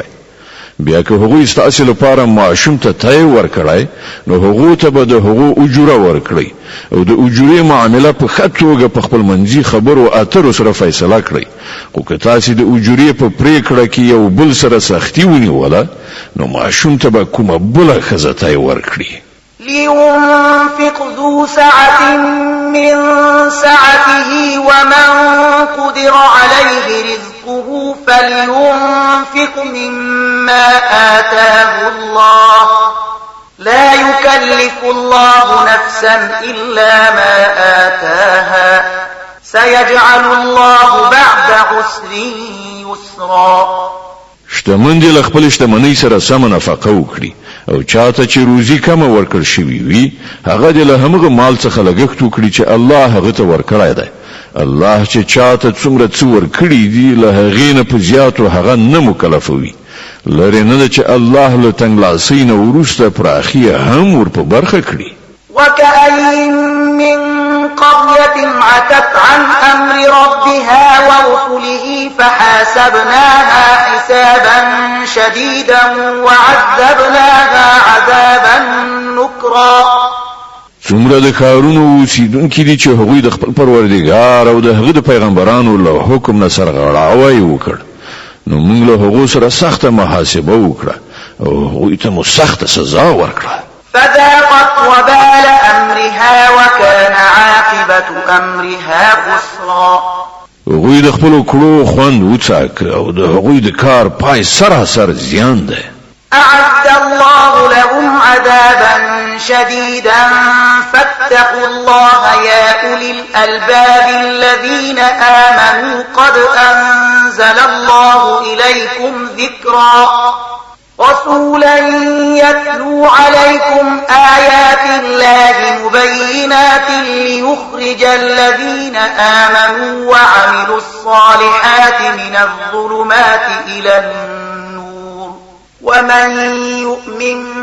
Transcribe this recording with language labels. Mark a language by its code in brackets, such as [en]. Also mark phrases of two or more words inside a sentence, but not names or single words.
[ps] بیا که هغوی ستاسو لپاره معاشم ته تای ورکړای نو هغو ته به د هغو اجوره ورکړئ، او د اجورې معامله په ښه توګه په خپل منځي خبرو اترو سره فیصله کړئ. خو که تاسو د اجورې په پریکړه کې یو بل سره سختي ونیوله نو معاشم ته به کومه بله ښځه تای ورکړي. [ar] لينفق ذو سعة من سعته ومن قدر عليه رزقه فلينفق مما آتاه الله لا يكلف الله نفسا إلا ما آتاها سيجعل الله بعد عسر يسرا. [ps] شتمن دي خپل شتمنۍ سره سم نفقه وکړي، او چاته چې روزي کم ورکړ شوی وي هغه د له همغه مال څخه لګښت وکړي چې الله هغه ته ورکړای دی. الله چې چاته څومره څه ورکړي دي له هغې نه په زیاتو هغه نه مکلفوي. لرې نه ده چې الله له تنګلاسۍ نه وروسته پراخي هم ور په برخه کړي. [ar] وكأين من قرية عتت عن أمر ربها ورسله فحاسبناها حسابا شديدا وعذبناها عذابا نكرا. [ps] څومره د کارونو اوسیدونکي دي چې هغوی د خپل پروردګار او د هغه د پیغمبرانو له حکم نه سرغړاوی وکړ، نو موږ له هغو سره سخته محاسبه وکړه او هغوی ته مو سخته سزا ورکړه. [ar] فذاقت وبال أمرها وكان عاقبة أمرها خسرا. [ps] هغوی د خپل کړو خوند وڅاک او د هغوی د کار پای سراسر زیان ده. [ar] أعد الله لهم عذابا شديدا فاتقوا الله يا أولي الألباب الذين آمنوا قد أنزل الله إليكم ذكرا رسولا يتلو عليكم آيات الله مبينات ليخرج الذين آمنوا وعملوا الصالحات من الظلمات إلى النور ومن يؤمن